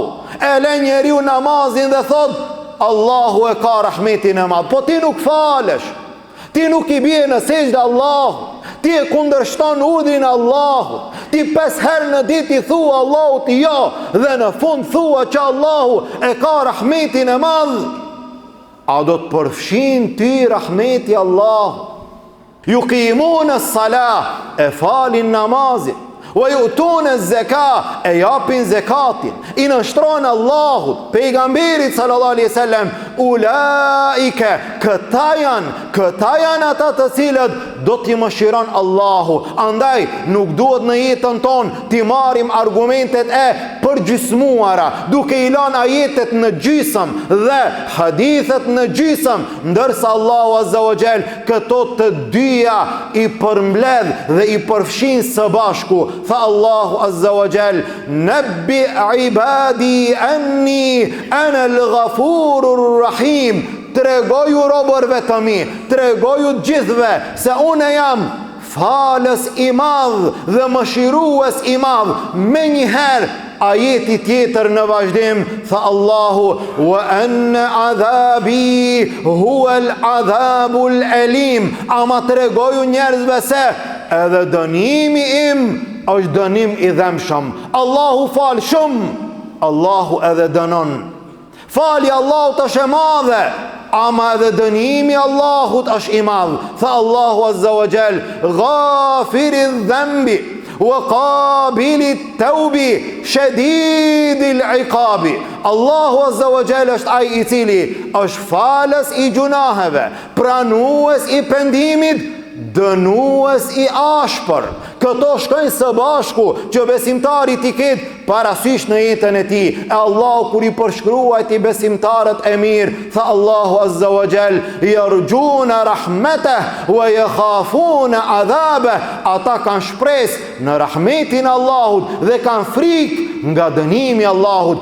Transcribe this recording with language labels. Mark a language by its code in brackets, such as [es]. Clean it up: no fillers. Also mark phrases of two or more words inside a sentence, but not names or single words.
[sq] E le njeriu namazin dhe thot, Allahu e ka rahmetin e madh, po ti nuk falesh, ti nuk i bie në sejdë Allahu, ti e kundërshton urdhrin Allahu, ti 5 herë në ditë i thua Allahut jo, dhe në fund thua që Allahu e ka rahmetin e madh. A do të përfshin ty rahmeti Allahu? [ar] يقيمون الصلاة, [sq] e falin namazin, [ar] ويؤتون الزكاة, [sq] e japin zekatin, i nënshtrojnë Allahut, pejgamberit [ar] صلى الله عليه وسلم, [sq] ulaike, këta janë ata të cilët do t'i mëshiron Allahu. Andaj nuk duhet në jetën tonë t'i marrim argumentet e përgjysmuara, duke i lënë ajetet në gjysëm dhe hadithet në gjysëm, ndërsa Allahu [ar] عز وجل [sq] këto të dyja i përmbledh dhe i përfshin së bashku. Tha Allahu [ar] عز وجل, نبئ عبادي أني أنا الغفور الرحيم, [sq] tregoju robërve të mi, tregoju gjithve se unë jam falës i madh dhe mëshirues i madh. Me njëherë ajeti tjetër në vazhdim tha Allahu, [ar] وأن عذابي هو العذاب الأليم, [sq] ama tregoju njerëzve se edhe dënimi im është dënim i dhemshëm. Allahu fal shumë, Allahu edhe dënon. Fali Allahut është e madhe, ama edhe dënimi Allahut është i madh. Tha Allahu [ar] عز وجل, غافر الذنب وقابل التوب شديد العقاب. [sq] Allahu [ar] عز وجل [sq] është ai i cili është falës i gjunaheve, pranues i pendimit, dënues i ashpër. Këto shkojnë së bashku që besimtari t'i ketë parasysh në jetën e tij. E Allahu kur i përshkruajti besimtarët e mirë, tha Allahu [ar] عز وجل, يرجون رحمته ويخافون عذابه, [sq] ata kanë shpresë në rahmetin e Allahut dhe kanë frikë nga dënimi i Allahut.